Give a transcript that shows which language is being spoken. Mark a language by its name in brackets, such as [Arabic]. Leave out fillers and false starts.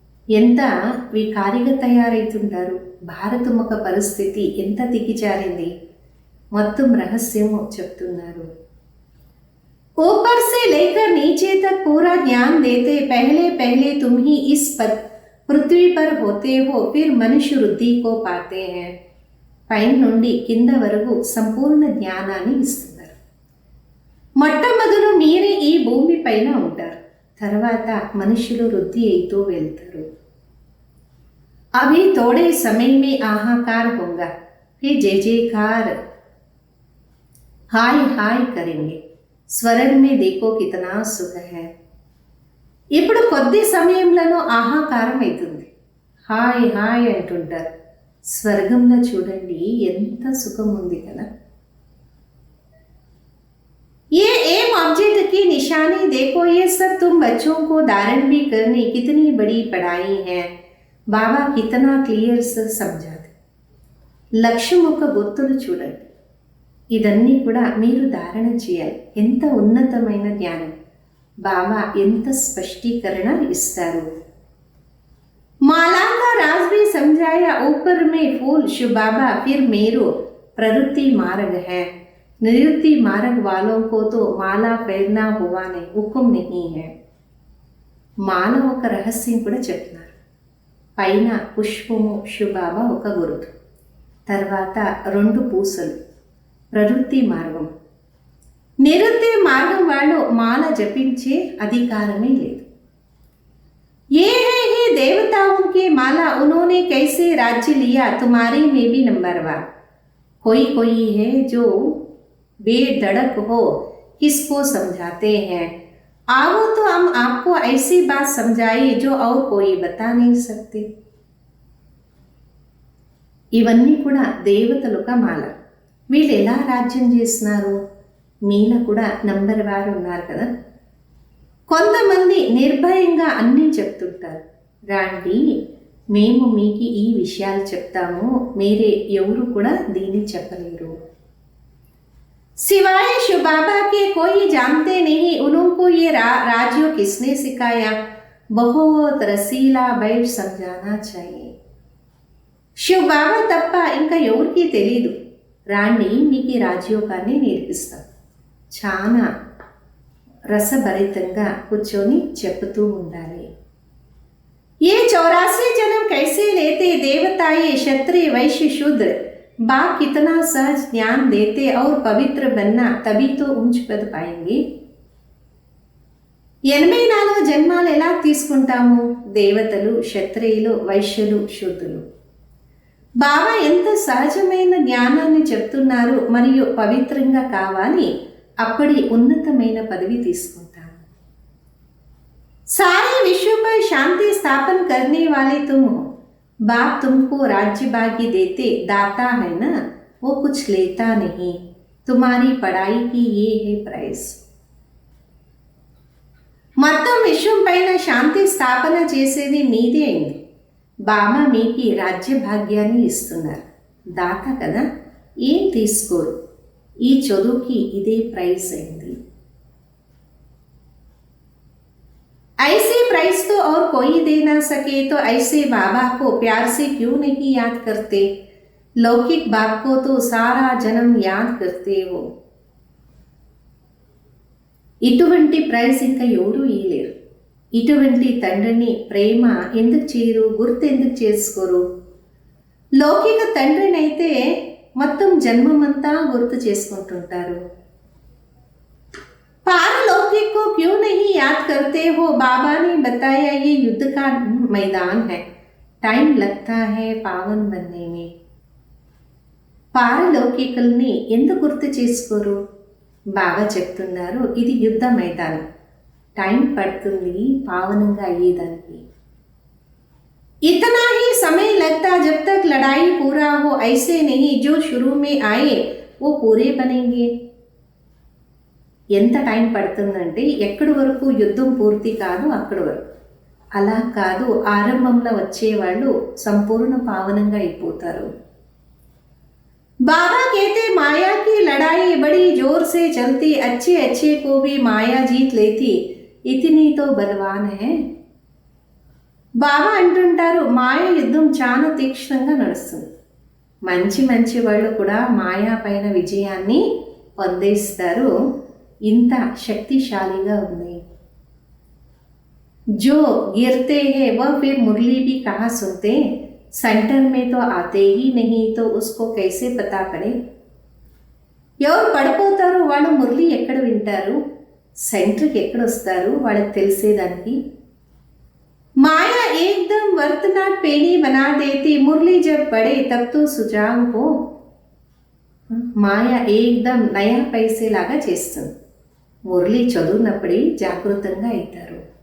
[Telugu] ఎంత వికారిగా తయారైతుంటారు. భారతం ఒక పరిస్థితి ఎంత దిగిజారింది, మొత్తం రహస్యము చెప్తున్నారు. [Hindi] ऊपर से लेकर नीचे तक पूरा ज्ञान देते, पहले पहले तुम ही इस पृथ्वी पर होते हो, फिर मनुष्य वृद्धि को पाते हैं. [Telugu] పైన నుండి కింద వరకు సంపూర్ణ జ్ఞానాన్ని ఇస్తున్నారు. మొట్టమొదలు మీరే ఈ భూమి పైన ఉంటారు, తర్వాత మనుషులు వృద్ధి అవుతూ వెళ్తారు. [Hindi] అవి थोड़े समय में हाहाकार होगा, फिर जय जयकार हाय हाय करेंगे. స్వరం में देखो कितना सुख है. [Telugu] ఇప్పుడు కొద్ది సమయంలో ఆహాకారం అవుతుంది, హాయ్ హాయ్ అంటుంటారు. స్వర్గంలో చూడండి ఎంత సుఖం ఉంది కదా. [Hindi] ये एम ऑब्जेक्ट की निशानी देखो, ये सब तुम बच्चों को धारण भी करने कितनी बड़ी पढ़ाई है. [Telugu] బాబా [Hindi] కితనా క్లియర్ సమझाते. [Telugu] లక్ష్యం ఒక గుర్తులు చూడండి, ఇదన్నీ కూడా మీరు ధారణ చేయాలి. ఎంత ఉన్నతమైన జ్ఞానం, బాబా ఎంత స్పష్టీకరణ ఇస్తారు. [Hindi] माला का राज भी समझाया, ऊपर में फूल शिव बाबा, फिर मेरो प्रवृत्ति मार्ग है. निवृत्ति मार्ग वालों को तो माला फेरना हुआ नहीं, हुक्म नहीं है. [Telugu] మాల ఒక రహస్యం కూడా చెప్తున్నారు. పైన పుష్పము శివబాబా ఒక గురుతు, తర్వాత 2 పూసలు ప్రవృత్తి మార్గం. నివృత్తి మార్గం వాళ్ళు మాల జపించే అధికారమే లేదు. [Hindi] ये है ही देवताओं के माला, उन्होंने कैसे राज्य लिया, तुम्हारे में भी नंबर 1. कोई कोई है जो बेधड़क हो, किसको समझाते हैं. आओ तो हम आपको ऐसी बात समझाए जो और कोई बता नहीं सकते. [Telugu] ఇవన్నీ కూడా దేవతలుగా మాల. వీళ్ళు ఎలా రాజ్యం చేస్తున్నారు, మీల కూడా నంబర్ 1 ఉన్నారు కదా. కొంతమంది నిర్భయంగా అన్నీ చెప్తుంటారు. రాండి, మేము మీకు ఈ విషయాలు చెప్తాము, మీరే ఎవరు కూడా దీన్ని చెప్పలేరు. [Hindi] सिवाय शिव बाबा के कोई जानते नहीं, उनको ये राज्य किसने सिखाया, बहुत रसीला बैठ समझाना चाहिए. [Telugu] శివ బాబా తప్ప ఇంకా ఎవరికి తెలీదు. రాండి, మీకు ఈ రాజయోగాన్ని నేర్పిస్తాం. చాలా రసభరితంగా కూర్చొని చెప్తూ ఉండాలి. [Hindi] ये 84 जन्म कैसे लेते, देवताए क्षत्रिय वैश्य शूद्र, बाप कितना सहज ज्ञान देते और पवित्र बनना, तभी तो ऊंच पद पाएंगे. [Telugu] 84 జన్మాలు ఎలా తీసుకుంటాము? దేవతలు, క్షత్రియులు, వైశ్యులు, శూద్రులు. బాబా ఎంత సహజమైన జ్ఞానాన్ని చెప్తున్నారు మరియు పవిత్రంగా కావాలి, అప్పటి ఉన్నతమైన పదవి తీసుకుంటాము. [Hindi] सारे विश्व पर शांति स्थापन करने वाले तुम हो। बाप तुमको राज्य भाग्य देते दाता है ना, वो कुछ लेता नहीं। तुम्हारी पढ़ाई की ये है प्राइस। [Telugu] మొత్తం విశ్వం పైన శాంతి స్థాపన చేసేది మీదే అయింది. బాబా మీకు రాజ్య భాగ్యాన్ని ఇస్తున్నారు. దాత కదా, ఏం తీసుకోరు. ఈ చదువుకి ఇదే ప్రైస్ అయింది. [Hindi] ऐसे प्राइस तो और कोई दे ना सके, तो ऐसे बाबा को प्यार से क्यों नहीं याद करते? लौकिक बाप को तो सारा जन्म याद करते हो. [Telugu] ఇటువంటి ప్రైజ్ ఇంకా ఎవరూ ఇయ్యలేరు. ఇటువంటి తండ్రిని ప్రేమ ఎందుకు చేయరు, గుర్తు ఎందుకు చేసుకోరు? లౌకిక తండ్రినైతే మొత్తం జన్మమంతా గుర్తు చేసుకుంటుంటారు. [Hindi] पारलौकिक को क्यों नहीं याद करते हो? बाबा ने बताया ये युद्ध का मैदान है, टाइम लगता है पावन बनने में. [Telugu] పారలౌకికల్ని ఎందుకు గుర్తు చేసుకోరు? బాబా చెప్తున్నారు ఇది యుద్ధ మైదానం, టైం పడుతుంది పావనంగా అయ్యేదానికి. [Hindi] इतना ही समय लगता जब तक लड़ाई पूरा हो, ऐसे नहीं जो शुरू में आए वो पूरे बनेंगे. [Telugu] ఎంత టైం పడుతుందంటే ఎక్కడి వరకు యుద్ధం పూర్తి కాదు అక్కడి వరకు. అలా కాదు, ఆరంభంలో వచ్చేవాళ్ళు సంపూర్ణ పావనంగా అయిపోతారు. [Hindi] बाबा कहते माया की लड़ाई बड़ी जोर से चलती, अच्छे अच्छे को भी माया जीत लेती, इतनी तो बलवान है. [Telugu] బాబా అంటుంటారు మాయ యుద్ధం చాలా తీక్షణంగా నడుస్తుంది. మంచి మంచి వాళ్ళు కూడా మాయా పైన విజయాన్ని పొందేస్తారు. ఇంత శక్తిశాలిగా ఉంది. [Hindi] जो गिरते हैं वह फिर मुरली भी कहाँ सुनते, सेंटर में तो आते ही नहीं, तो उसको कैसे पता पड़े? [Telugu] ఎవరు పడిపోతారు వాళ్ళు మురళి ఎక్కడ వింటారు, సెంటర్కి ఎక్కడ వస్తారు వాళ్ళకి తెలిసేదానికి. [Hindi] माया एकदम वर्तनाट पेनी बना देती, मुरली जब पड़े तब तो सुजाग हो. [Telugu] మాయ ఏకదం నయా పైసేలాగా చేస్తుంది. మురళి చదువునప్పుడే జాగృతంగా అవుతారు.